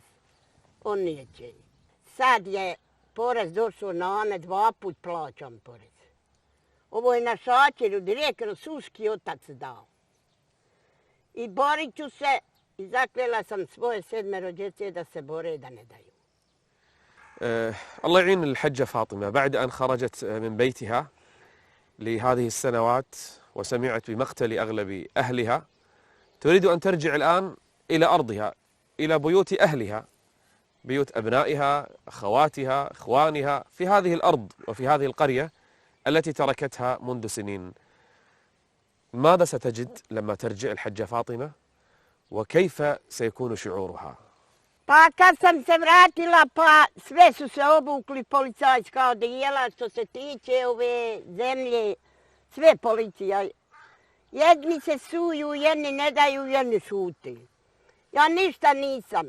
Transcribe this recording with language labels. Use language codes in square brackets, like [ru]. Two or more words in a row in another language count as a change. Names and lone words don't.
[bs] On neće. Sad je porez došao na me, 2 put plaćam porez. Ovo je na šačeru direktno suški otac dao. I borit ću se i zakljela sam svoje 7 djece da se bore da ne daju. [ar] الله يعين الحجة فاطمة. بعد أن خرجت من بيتها لهذه السنوات وسمعت بمقتل أغلب أهلها، تريد أن ترجع الآن إلى أرضها، إلى بيوت أهلها، بيوت أبنائها، أخواتها، إخوانها في هذه الأرض وفي هذه القرية التي تركتها منذ سنين. ماذا ستجد لما ترجع الحجة فاطمة وكيف سيكون شعورها؟ [bs] Pa kad sam se vratila, pa sve su se obukli policajska odijela što se tiče ove zemlje, sve policija. Jedni se suju, jedni ne daju, jedni šuti. Ja ništa nisam.